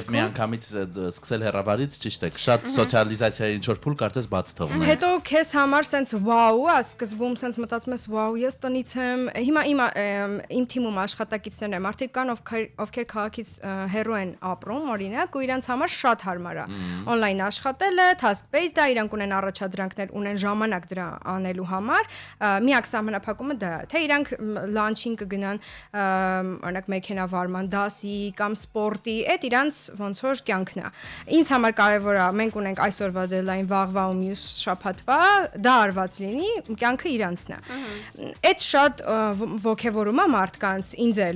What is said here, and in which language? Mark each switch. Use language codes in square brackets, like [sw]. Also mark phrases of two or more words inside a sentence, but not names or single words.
[hy] Եվ միանգամից սկսել հեռավարից ճիշտ է, շատ սոցիալիզացիայի ինչ-որ փուլ կարծես բաց թողնել։ Հետո քեզ համար սենց վաու է, սկզբում սենց մտածում ես վաու, ես տնից եմ, հիմա իմ թիմում աշխատակիցներ են, մարդիկ կան, ովքեր քաղաքից հեռու են ապրում, օրինակ, ու իրանց համար շատ հարմար է on-line աշխատելը, task-based է, իրանք ունեն առաջադրանքներ, ունեն ժամանակ դրա անելու համար, միակ սահմանափակումը դա է, թե իրանք լանչին կգնան, օրինակ մեքենավարման դասի կամ սպորտի, այդ իրանց ոնց որ կյանքն է։ Ինձ համար կարևոր է, մենք ունենք այսօրվա deadline, վաղվա ու մյուս շաբաթվա, դա արված լինի, կյանքը իրանցն է։ Այդ շատ ոգևորում է մարդկանց, ինձ էլ,